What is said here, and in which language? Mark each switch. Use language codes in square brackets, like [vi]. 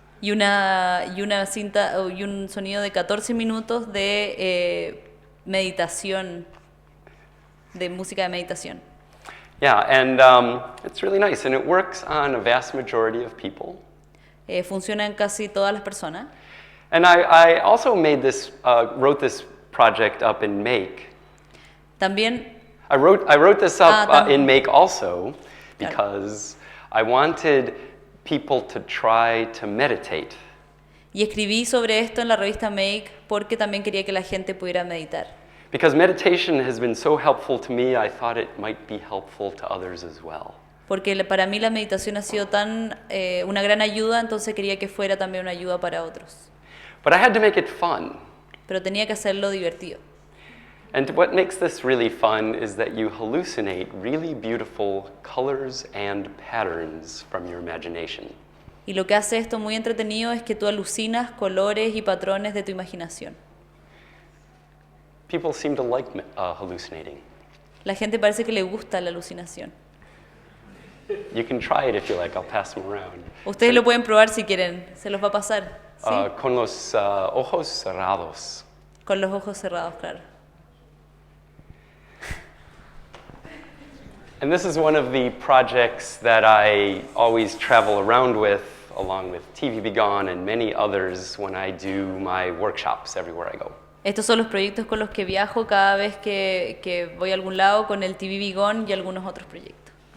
[es] Y una cinta y un sonido de 14 minutos de meditación, de música de meditación. [en] Yeah, and it's really nice, and it works on a vast majority of people. [es] Funciona en casi todas las personas. [en] And I also made this, wrote this project up in Make. [es] También [en] I wrote this up in [es] también. [en] Make also because I wanted people to try to meditate. [es] Y escribí sobre esto en la revista Make porque también quería que la gente pudiera meditar. [en] Because meditation has been so helpful to me, I thought it might be helpful to others as well. [es] Porque para mí la meditación ha sido una gran ayuda, entonces quería que fuera también una ayuda para otros. [en] But I had to make it fun. [es] Pero tenía que hacerlo divertido. [en] And what makes this really fun is that you hallucinate really beautiful colors and patterns from your imagination. [es] Y lo que hace esto muy entretenido es que tú alucinas colores y patrones de tu imaginación. [en] People seem to like hallucinating. [es] La gente parece que le gusta la alucinación. [en] You can try it if you like. I'll pass them around. [es] Ustedes lo pueden probar si quieren, se los va a pasar. ¿Sí? Con los ojos cerrados. Con los ojos cerrados, claro. [en] And this is one of the projects that I always travel around with, along with TV Be Gone and many others when I do my workshops everywhere I go. [es] Estos son los proyectos con los que viajo cada vez que voy a algún lado con el TV Be Gone y algunos otros proyectos.